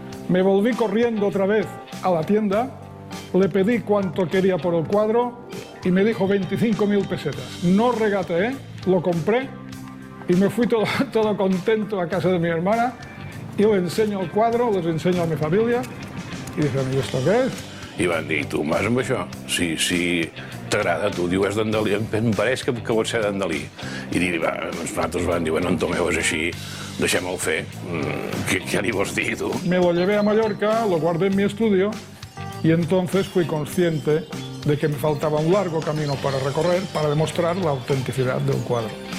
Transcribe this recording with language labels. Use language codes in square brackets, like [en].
[es] Me volví corriendo otra vez a la tienda, le pedí cuánto quería por el cuadro y me dijo 25.000 pesetas. No regateé, lo compré y me fui todo contento a casa de mi hermana y le enseño el cuadro, les enseño a mi familia. [ca] I diuen, i esto què és? I van dir, tu vas amb això? Si t'agrada, tu dius d'en Dalí, em pareix que pots ser d'en Dalí. I els nosaltres van dir, bueno, en Tomeu és així, deixem-ho fer. Què li vols dir, tu? [es] Me lo llevé a Mallorca, lo guardé en mi estudio y entonces fui consciente de que me faltaba un largo camino para recorrer para demostrar la autenticidad del cuadro.